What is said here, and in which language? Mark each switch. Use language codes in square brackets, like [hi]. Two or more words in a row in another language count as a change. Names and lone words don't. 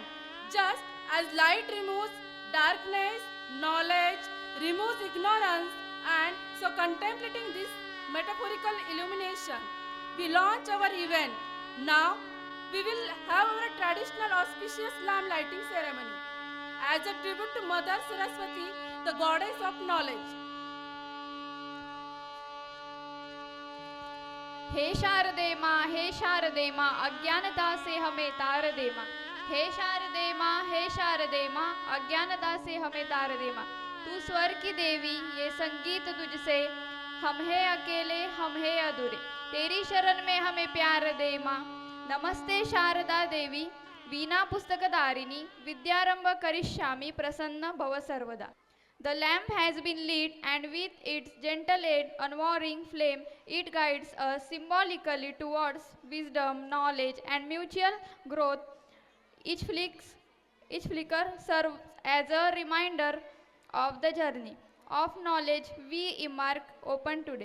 [en] Just as light removes darkness, knowledge removes ignorance, and so contemplating this metaphorical illumination, we launch our event. Now, we will have our traditional auspicious lamp lighting ceremony as a tribute to Mother Saraswati, the goddess of knowledge. [hi] हे शारदे माँ अज्ञानता से हमें तार दे माँ। हे शारदे माँ अज्ञानता से हमें तार दे माँ। तू स्वर की देवी ये संगीत तुझसे, हम है अकेले हम है अधूरे। तेरी शरण में हमें प्यार दे माँ। [sa] नमस्ते शारदा देवी, वीणा पुस्तकधारिणी, विद्यारंभ करिष्यामि, प्रसन्न भव सर्वदा. [en] The lamp has been lit, and with its gentle aid, unwavering flame, it guides us symbolically towards wisdom, knowledge, and mutual growth. Each, each flicker serves as a reminder of the journey of knowledge we embark upon today.